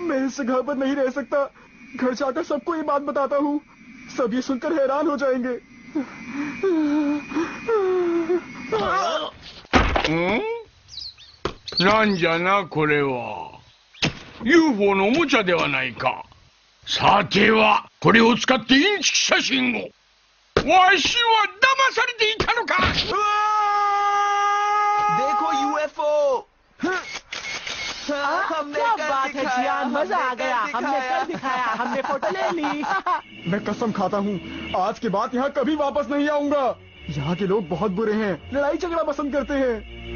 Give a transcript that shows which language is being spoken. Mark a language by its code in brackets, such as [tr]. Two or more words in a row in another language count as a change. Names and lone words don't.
[hi] मैं इस जगह पर नहीं रह सकता। घर जाकर सबको ये बात बताता हूँ। सब ये सुनकर हैरान हो जाएंगे। [ja] なんじゃ これは UFO のおもちゃではないか。さてはこれを使ってインチキ写真を。わしは騙されていたのか。 [hi] देखो यूएफओ। हमने क्या कर बात है दिखाया, जियान, मजा आ हमने गया। कर हमने कर दिखाया, हमने फोटो ले ली। मैं कसम खाता हूँ आज के बाद यहाँ कभी वापस नहीं आऊंगा। यहाँ के लोग बहुत बुरे हैं, लड़ाई झगड़ा पसंद करते हैं।